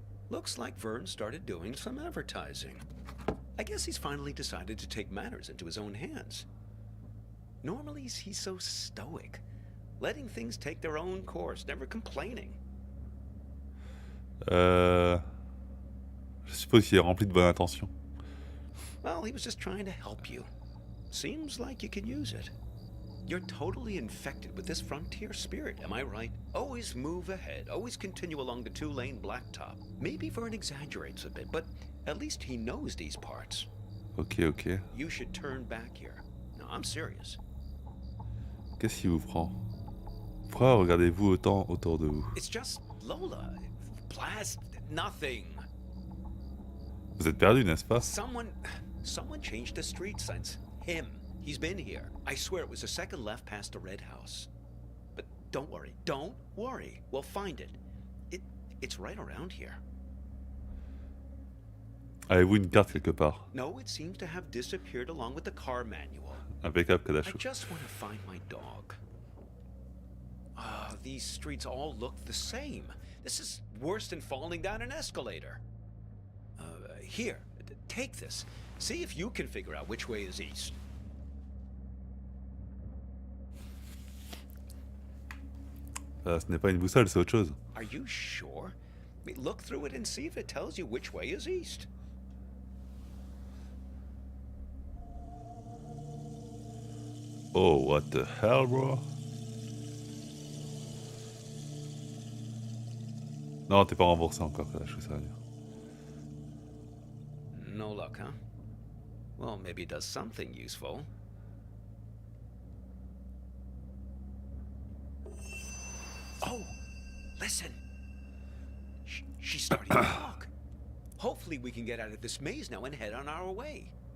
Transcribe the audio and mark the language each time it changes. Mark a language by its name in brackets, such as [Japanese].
[English] Looks like Vern started doing some advertising. I guess he's finally decided to take matters into his own hands. Normally, he's so stoic, letting things take their own course, never complaining. [French] Je suppose qu'il est rempli de bonnes intentions. [English] Well, he was just trying to help you. Seems like you can use it. You're totally infected with this frontier spirit, am I right? Always move ahead, always continue along the two-lane blacktop. Maybe Vern exaggerates a bit, but at least he knows these parts. Ok, ok. You should turn back here. No, I'm serious. [French] Qu'est-ce qui vous prend? Pourquoi regardez-vous autant autour de vous? [English] It's just Lola. Blast nothing. [French] Vous êtes perdu, n'est-ce pas? [English] Someone changed the street signs. Him. He's been here. I swear it was the second left past the red house. But don't worry. We'll find it. It's right around here. [French] Avez-vous une carte quelque part? [English] No, it seems to have disappeared along with the car manual. [French] Impeccable, [English] I Kadachou. just want to find my dog. These streets all look the same. This is worse than falling down an escalator. Here, take this. See if you can figure out which way is east. [French] Ce n'est pas une boussole, c'est autre chose. [English] Are you sure? I mean, look through it and see if it tells you which way is east. Oh, what the hell, bro? [French] Non, t'es pas remboursé encore, Kadachou, ça va dire. [English] No luck, huh? Well, maybe it does something useful. Oh, listen. She's starting to talk. Hopefully we can get out of this maze now and head on our way.